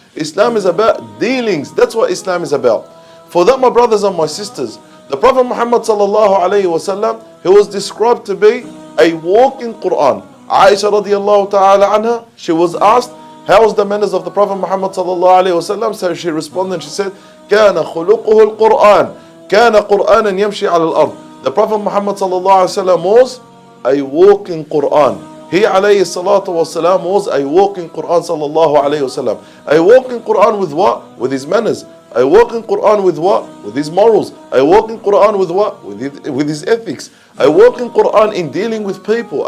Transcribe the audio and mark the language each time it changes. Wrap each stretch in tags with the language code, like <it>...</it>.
<en>Islam is about dealings. That's what Islam is about. For that, my brothers and my sisters, the Prophet Muhammad sallallahu alayhi wasallam, he was described to be a walking Qur'an. Aisha radiallahu ta'ala anha, she was asked, how was the manners of the Prophet Muhammad sallallahu alayhi wasallam? So she responded and she said,</en> <ar>كان خلقه القرآن كان قرآنا يمشي على الأرض.</ar> <en>The Prophet Muhammad sallallahu alayhi wasallam was a walking Qur'an. He alayhi salatu wasalam was a walking Qur'an sallallahu alayhi wasallam. A walking Qur'an with what? With his manners. A walking Qur'an with what? With his morals. A walking Qur'an with what? With his ethics. A walking Qur'an in dealing with people.</en>